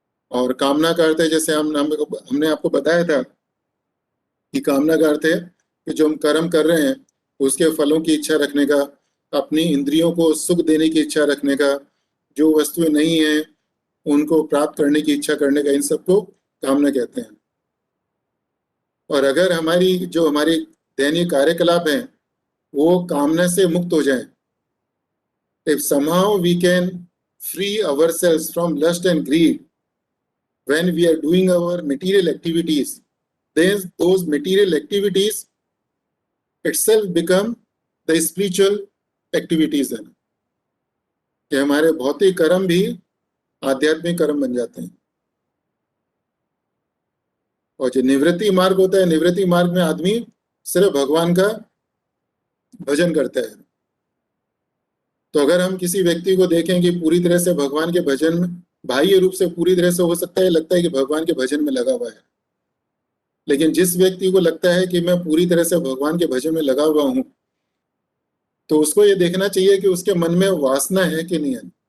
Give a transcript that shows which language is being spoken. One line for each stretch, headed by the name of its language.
Hindi: और कामना का अर्थ है, जैसे हमने आपको बताया था कि कामना का अर्थ है कि जो हम कर्म कर रहे हैं उसके फलों की इच्छा रखने का, अपनी इंद्रियों को सुख देने की इच्छा रखने का, जो वस्तुएं नहीं है उनको प्राप्त करने की इच्छा करने का, इन सबको कामना कहते हैं। और अगर हमारी दैनिक कार्यकलाप हैं वो कामना से मुक्त हो जाएं,
English: if somehow we can free ourselves from lust and greed when we are doing our material activities, then those material activities itself become the spiritual activities
Hindi: हैं, कि हमारे भौतिक कर्म भी आध्यात्मिक कर्म बन जाते हैं। और जो निवृत्ति मार्ग होता है, निवृत्ति मार्ग में आदमी सिर्फ भगवान का भजन करता है। तो अगर हम किसी व्यक्ति को देखें कि पूरी तरह से भगवान के भजन में, बाह्य रूप से पूरी तरह से हो सकता है लगता है कि भगवान के भजन में लगा हुआ है, लेकिन जिस व्यक्ति को लगता है कि मैं पूरी तरह से भगवान के भजन में लगा हुआ हूं, तो उसको ये देखना चाहिए कि उसके मन में वासना है कि नहीं है।